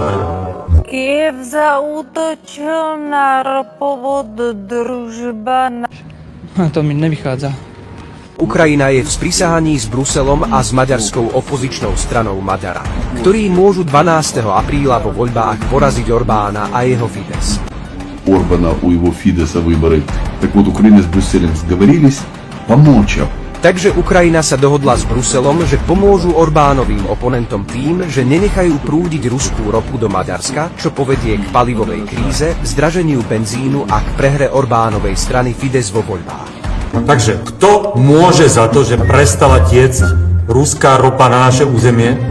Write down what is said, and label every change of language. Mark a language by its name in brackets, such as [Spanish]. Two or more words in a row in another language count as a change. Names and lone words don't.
[Slovak] Kyjev zaútočil na ropovod Družba na... To mi nevychádza. Ukrajina je v sprísahaní s Bruselom a s maďarskou opozičnou stranou Maďara, ktorí môžu 12. apríla vo voľbách poraziť Orbána a jeho Fidesz. [Russian] Орбана у его Фидеса выборы. Так вот, Украина с Брюсселем сговорились помочь. [Slovak] Takže Ukrajina sa dohodla s Bruselom, že pomôžu Orbánovým oponentom tým, že nenechajú prúdiť ruskú ropu do Maďarska, čo povedie k palivovej kríze, zdraženiu benzínu a k prehre Orbánovej strany Fidesz vo voľbách. Takže kto môže za to, že prestala tiecť ruská ropa na naše územie?